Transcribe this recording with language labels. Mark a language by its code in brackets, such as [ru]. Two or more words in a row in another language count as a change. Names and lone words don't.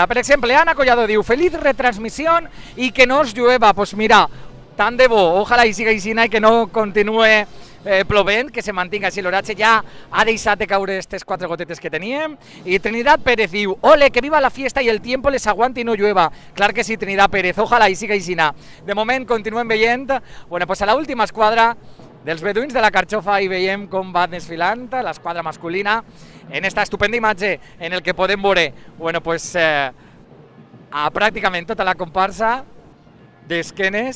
[ca] Per exemple, Ana Collado diu: [es] feliz retransmisión y que no os llueva. Pues mira, [ca] tant de bo, ojalà i siga així i que no continue plovent, que se mantinga així l'oratge. Ja ha deixat de caure aquestes 4 gotetes que teníem. I Trinidad Pérez diu: [es] ole, que viva la fiesta y el tiempo les aguante y no llueva. [ca] Clar que sí, Trinidad Pérez, ojalà i siga així. De moment continuem veient, [es] bueno, pues [ca] a l'última esquadra dels beduïns de la Carxofa, i veiem com va desfilant l'esquadra masculina en esta estupenda imatge en el que podem veure, [es] bueno, pues [ca] a pràcticament tota la comparsa d'esquenes.